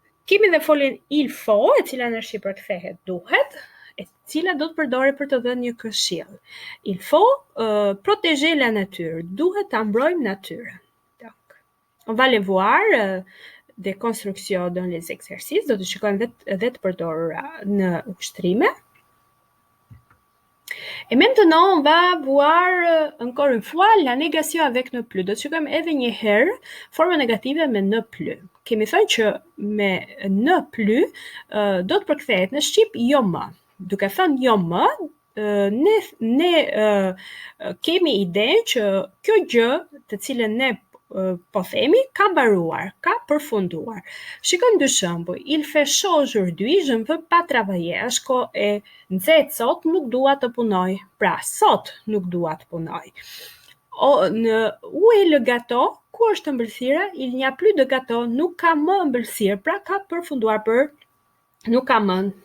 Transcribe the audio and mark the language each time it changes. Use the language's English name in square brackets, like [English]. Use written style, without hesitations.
[Albanian] Kemi dhe foljen il faut, e cila në shqiptar kthehet duhet, e cila do të përdoret për të dhënë një këshill. [French] Il faut protéger la nature, [Albanian] duhet ta mbrojmë natyrën. [French] Donc, on va les voir des constructions dans les exercices, [Albanian] do të shikojmë dhe të përdorura në ushtrime. [French] Et maintenant, on va voir encore une fois la négation avec ne plus. [Albanian] Do të shikojmë edhe një herë forma negative me ne plus. Kemi thënë që me ne plus do të përkthehet në shqip jo më. Duke thënë jo më, ne kemi idenë që kjo gjë të cilën ne po themi ka mbaruar, ka përfunduar. Shikojmë dy shembuj. [French] Il fait chaud aujourd'hui, je ne veux pas travailler. [Albanian] Është kohë e nxehtë sot, nuk dua të punoj. Pra, sot nuk dua të punoj. [French] Où est le gâteau? [Albanian] Ku është ëmbëlsira? [French] Il n'y a plus de gâteau, [Albanian] nuk ka më ëmbëlsirë, pra ka përfunduar për nuk ka më.